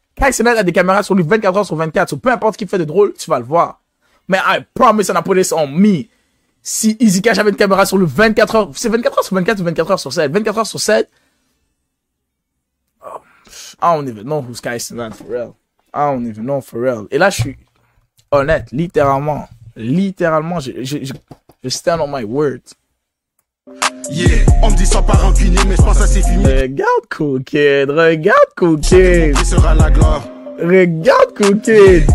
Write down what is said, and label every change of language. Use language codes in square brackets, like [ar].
[fr] Kai Cenat a des caméras sur lui 24 heures sur 24. So peu importe ce qu'il fait de drôle, tu vas le voir. [en] Mais I promise, on a put this on me. [fr] Si Easy Cash avait une caméra sur lui 24 heures, c'est 24 heures sur 24 ou 24 heures sur 7? 24 heures sur 7? [en] Oh, I don't even know who's Kai Cenat for real. I don't even know for real. [fr] Et là, je suis honnête, littéralement, je [en] stand on my words. [fr] Yeah, on me dit ça par rancunier, mais je pense à ses fumiers. Regarde Cool Kid, regarde Cool Kid. Qui sera la gloire. Regarde Cool Kid.